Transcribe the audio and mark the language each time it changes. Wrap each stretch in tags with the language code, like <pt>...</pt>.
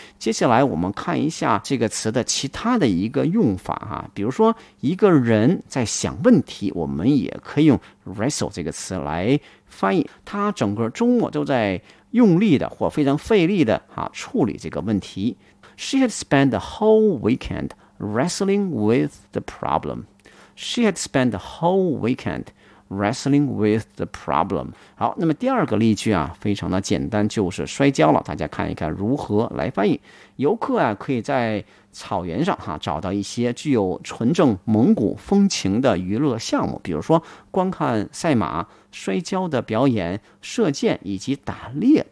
<zh>接下来我们看一下这个词的其他的一个用法、啊、比如说一个人在想问题，我们也可以用 wrestle 这个词来翻译，他整个周末都在用力的或非常费力的、啊、处理这个问题。</zh> <en>She had spent the whole weekend wrestling with the problem。 She had spent the whole weekend wrestling with the problem。</en> <zh>好，那么第二个例句啊，非常的简单，就是摔跤了，大家看一看如何来翻译。游客啊，可以在草原上、啊、找到一些具有纯正蒙古风情的娱乐项目，比如说观看赛马、摔跤的表演、射箭以及打猎。</zh>